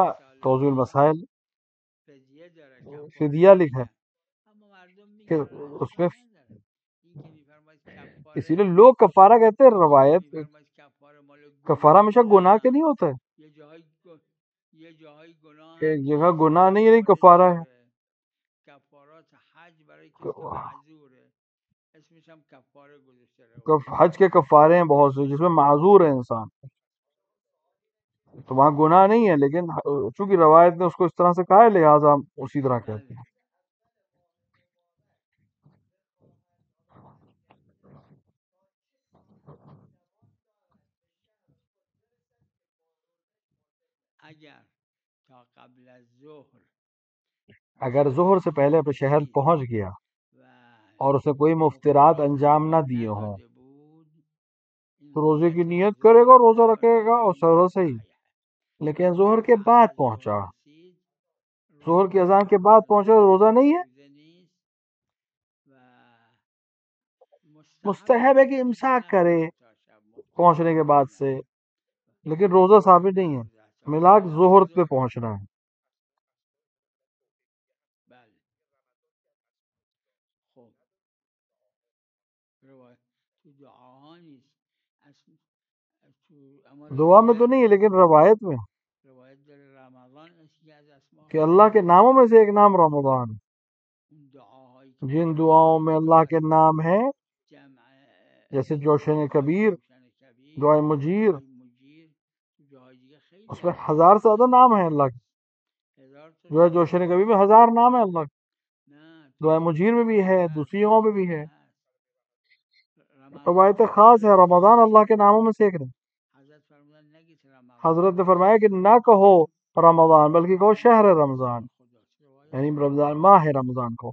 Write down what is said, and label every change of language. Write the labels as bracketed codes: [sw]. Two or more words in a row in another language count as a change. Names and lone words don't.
[fa] رسالہ توضیح ما المسائل فدیه داره کفاره [ur] فدیہ لکھا [fa] نمیگه اما مردم [ur] کہ [fa] میگن [ur] اس میں [fa] اشکال نداره. این که میفرماید [ur] اسی لیے [fa] کفاره [ur] لوگ کفارہ کہتے ہیں. [fa] این که روایت میفرماید کفاره مال [ur] کفارہ [fa] گناه [ur] ہمیشہ گناہ کے [fa] نه [ur] نہیں ہوتا ہے. [fa] یه جاهای گناه [ur] ایک [fa] هست [ur] جگہ [fa] که [ur] گناہ نہیں ہے لیکن [fa] مال [ur] کفارہ ہے. [fa] زوره. کفارات حج برای کسی که معذوره اسمش هم کفاره گذاشته روایت. [ur] حج کے کفارے ہیں بہت سے جس میں معذور ہے انسان، تو وہاں گناہ نہیں ہے، لیکن چونکہ روایت نے اس کو اس طرح سے کہا ہے لہٰذا ہم اسی طرح کہتے ہیں. [fa] اگر تا قبل از ظهر [ur] اگر ظہر سے پہلے اپنے شہر پہنچ گیا [fa] و [ur] اور اسے کوئی مفترات انجام نہ دیے ہوں تو روزے کی نیت کرے گا، روزہ رکھے گا اور سہرا صحیح. لیکن ظہر کے بعد پہنچا، ظہر کی اذان کے بعد پہنچا، روزہ نہیں ہے. مستحب ہے کہ امساک کرے پہنچنے کے بعد سے، لیکن روزہ ثابت نہیں ہے. ملاک ظہر پہ پہنچنا ہے. [fa] بله خب روایت تو دعاها نیست تو اما [ur] دعا میں تو نہیں ہے لیکن روایت میں [fa] روایت در رمضان است که از اسماء [ur] کہ اللہ کے ناموں میں سے ایک نام رمضان. [fa] اون دعاهایی که [ur] جن دعاؤں میں اللہ کے نام ہیں [fa] جمع [ur] جیسے جوشن کبیر، [fa] جوشن کبیر، [ur] دعائے مجیر، [fa] دعای مجیر، تو جاهای دیگه خیلی [ur] اس میں [fa] هست. [ur] 1000 سے زیادہ نام ہیں اللہ کے. [fa] هزار تا [ur] دعائے جوشن کبیر میں 1000 نام ہے اللہ کے. [fa] نه [ur] دعائے مجیر میں بھی ہے، دوسری جگہوں پہ بھی ہے. [fa] رمضان [ur] روایت خاص ہے رمضان اللہ کے ناموں میں سے ایک ہے. [fa] حضرت فرمودن نگید رمضان، [ur] حضرت نے فرمایا کہ نہ کہو رمضان بلکہ کہو شہر رمضان، [fa] خداست. روایت [ur] یعنی رمضان ماہ رمضان کو.